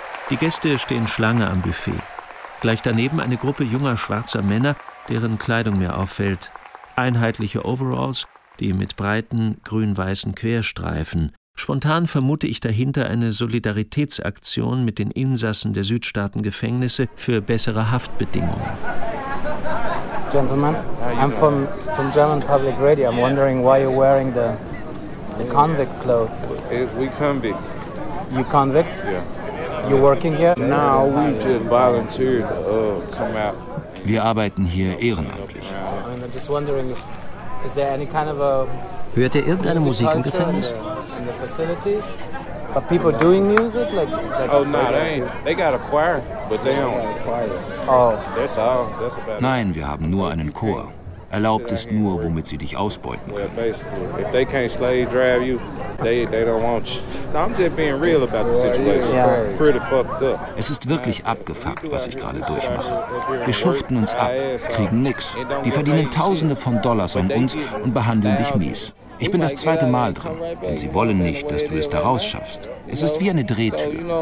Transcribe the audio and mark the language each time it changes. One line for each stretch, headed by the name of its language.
German: Die Gäste stehen Schlange am Buffet. Gleich daneben eine Gruppe junger schwarzer Männer, deren Kleidung mir auffällt. Einheitliche Overalls, die mit breiten, grün-weißen Querstreifen. Spontan vermute ich dahinter eine Solidaritätsaktion mit den Insassen der Südstaaten-Gefängnisse für bessere Haftbedingungen.
English: Gentlemen, I'm from German Public Radio. I'm wondering why you're wearing the convict clothes. We convict. You convict? Yeah. You're working here? No, we just volunteered. Oh, come out.
German: Wir arbeiten hier ehrenamtlich.
English: I'm just wondering if is there any kind of a
German: hört ihr irgendeine Musik im Gefängnis?
English: In the facilities? Are people doing music? Like oh, no, they ain't. They got a choir, but they don't. Yeah, choir. Oh. That's all. That's about it.
German: Nein, wir haben nur einen Chor. Erlaubt ist nur, womit sie dich ausbeuten können.
English: Well, basically, if they can't slave drive you, they don't want you. No, I'm just being real about the situation. Yeah. Pretty fucked up.
German: Es ist wirklich abgefuckt, was ich gerade durchmache. Wir schuften uns ab, kriegen nix. Die verdienen Tausende von Dollars an uns und behandeln dich mies. Ich bin das zweite Mal drin und sie wollen nicht, dass du es da rausschaffst. Es ist wie eine Drehtür.